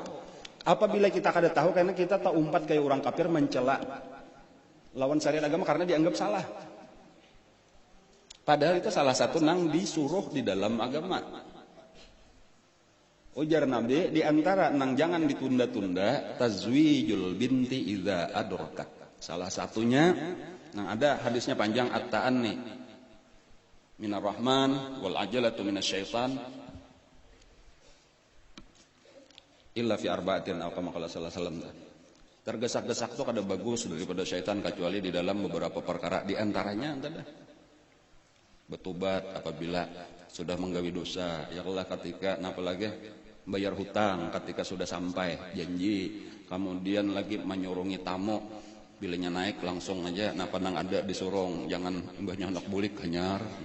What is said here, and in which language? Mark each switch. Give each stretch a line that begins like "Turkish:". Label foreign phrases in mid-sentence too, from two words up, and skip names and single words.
Banjar: Apabila kita kada tahu karena kita tak umpat kayak orang kafir mencela lawan syariat agama karena dianggap salah. Padahal itu salah satu nang disuruh di dalam agama. Ujar Nabi di antara nang jangan ditunda-tunda
Arabic: تزويج البنت إذا أدركت.
Banjar: Salah satunya nang ada hadisnya panjang
Arabic: التأني من الرحمن والعجلة من الشيطان إلا في أربعة
Banjar: atau
Arabic: كما قال صلى الله عليه وسلم.
Banjar: Tergesak-gesak tuh kada bagus daripada syaitan kecuali di dalam beberapa perkara di antaranya ada bertobat apabila sudah menggawi dosa
Arabic: يا الله
Banjar: ketika apalagi bayar hutang ketika sudah sampai janji kemudian lagi menyurungi tamu bilanya naik langsung aja nang ada disurung jangan mbahnya anak bulik hanyar